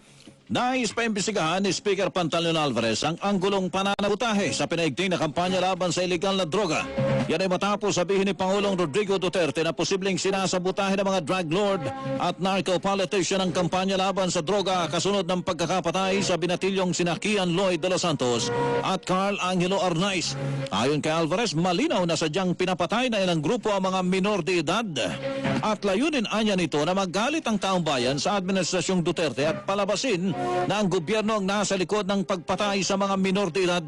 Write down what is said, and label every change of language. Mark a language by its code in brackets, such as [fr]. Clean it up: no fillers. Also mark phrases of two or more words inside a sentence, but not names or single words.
[tl] Nais paimbestigahan ni Speaker Pantaleon Alvarez ang anggulong pananabutahe sa pinaigting na kampanya laban sa ilegal na droga. Yan ay matapos sabihin ni Pangulong Rodrigo Duterte na posibleng sinasabutahe ng mga drug lord at narco-politician ang kampanya laban sa droga kasunod ng pagkakapatay sa binatilyong sina Kian Lloyd de los Santos at Carl Angelo Arnaiz. Ayon kay Alvarez, malinaw na sadyang pinapatay na ilang grupo ang mga minor de edad. At layunin anya nito na magalit ang taong bayan sa Administrasyong Duterte at palabasin na ang gobyerno ang nasa likod ng pagpatay sa mga minor de edad.